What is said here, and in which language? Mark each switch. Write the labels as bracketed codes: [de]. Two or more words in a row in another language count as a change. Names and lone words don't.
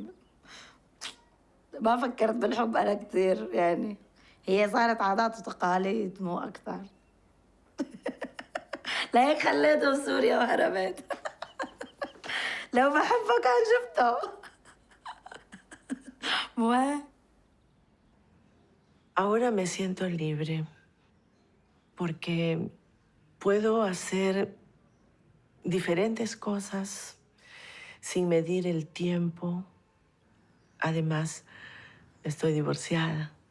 [ar] ما فكرت بالحب انا كثير، يعني هي صارت عادات وتقاليد مو اكثر. لهيك خليته بسوريا وهربت. لو بحبه كان شفته. مو [es] Ahora me siento libre porque puedo hacer diferentes cosas sin medir el tiempo. Además, estoy divorciada.